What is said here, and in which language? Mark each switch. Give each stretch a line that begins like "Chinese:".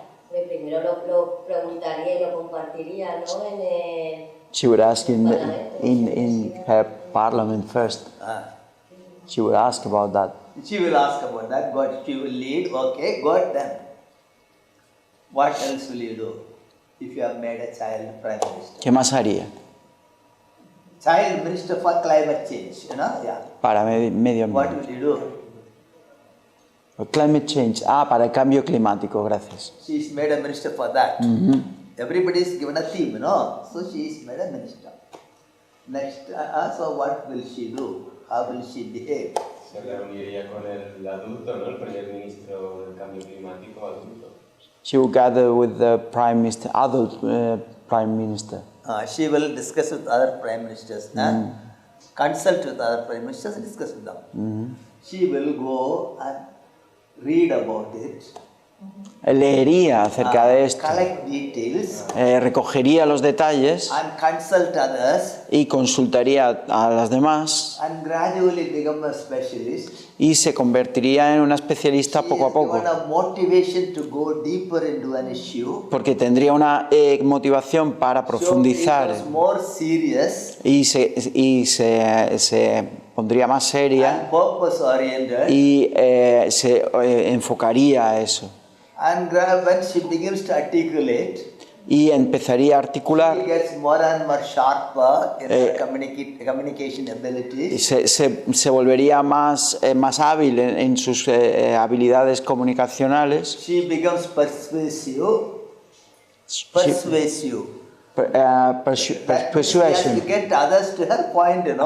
Spanish: Pues primero lo preguntaría y lo compartiría, ¿no? En el...
English: She would ask in her parliament first. She would ask about that. She will ask about that. What she will lead? Okay, good then. What else will you do if you have made a child prime minister?
Spanish: ¿Qué más haría
English: Child minister for climate change, you know? Yeah.
Spanish: para medio
English: What
Spanish: ambiente?
English: will you do? Climate change.
Spanish: Para el cambio climático, gracias.
English: She is made a minister for that. Everybody is given a theme, no? So she is made a minister. Next, so what will she do? How will she behave?
Spanish: Se reuniría con el adulto, ¿no? El primer ministro del cambio climático adulto.
English: She will gather with the prime minister, adult prime minister. She will discuss with other prime ministers. consult with other prime ministers and discuss with them. She will go and read about it,
Spanish: Leería acerca de esto,
English: collect details,
Spanish: recogería los detalles
English: and consult others,
Spanish: y consultaría a las demás
English: and gradually become a specialist.
Spanish: y se convertiría en una especialista poco a
English: She is
Spanish: poco,
English: given a motivation to go deeper into an issue.
Spanish: porque tendría una motivación para profundizar
English: So it was more serious
Spanish: y se pondría más seria
English: and purpose oriented.
Spanish: y se enfocaría a eso
English: And when she begins to articulate,
Spanish: y empezaría a
English: she
Spanish: articular
English: gets more and more sharper in her communication
Spanish: y
English: abilities.
Spanish: se volvería más hábil en sus habilidades comunicacionales.
English: She becomes persuasive. Persuasive. She has Persuasion. to get others to her point,